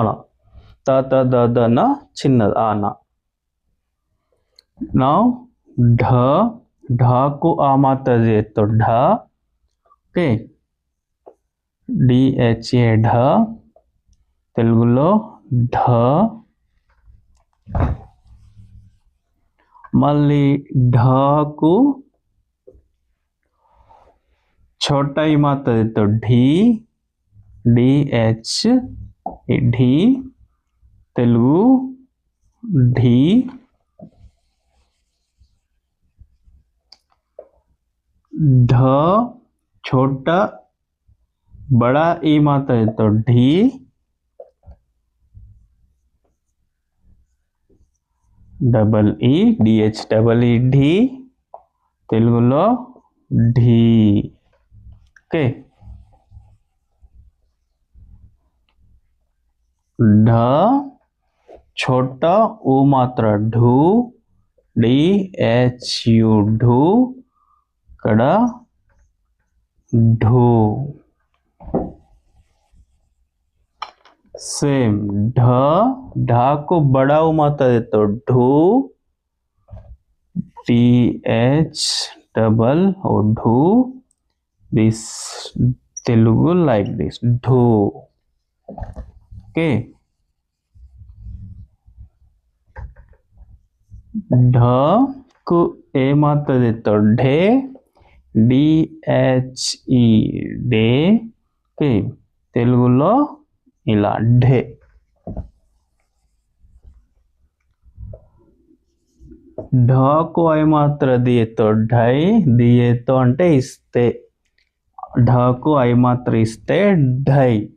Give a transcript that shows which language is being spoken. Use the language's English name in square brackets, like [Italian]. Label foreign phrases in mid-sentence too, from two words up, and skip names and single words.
[Telugu] త, త, ద, ద, న చిన్నది ఆన. నౌ ఢ, ఢకు ఆ మాత్ర చేతో ఢ. ఓకే, DHA ఢ. తెలుగులో ఢ. మళ్ళీ ఢకు [Hindi] छोटा ही मात्रा देतो ढी. DH ढी. [Telugu] తెలుగు ढी. [Hindi] ढ छोटा बड़ा ई मात्रा देतो ढी. डबल ई DH डबल ई ढी. [Telugu] తెలుగులో ढी. ఓకే, [Hindi] ढ छोटा ऊ मात्रा ढू. DHU ढू. [Telugu] ఇక్కడ ढू. [Hindi] सेम ढ, ढ को बड़ा ऊ मात्रा देतो ढू. DH डबल और ढू. [English] This Telugu like this ढू. [Hindi] Okay. ढ को ए मात्रा देतो ढे. DHE डे. [Telugu] ఓకే, తెలుగులో ఇలా ఢే. ఢకు ఐ మాత్ర దియేతో ఢై. దియేతో అంటే ఇస్తే. ఢకు ఐ మాత్ర ఇస్తే ఢై.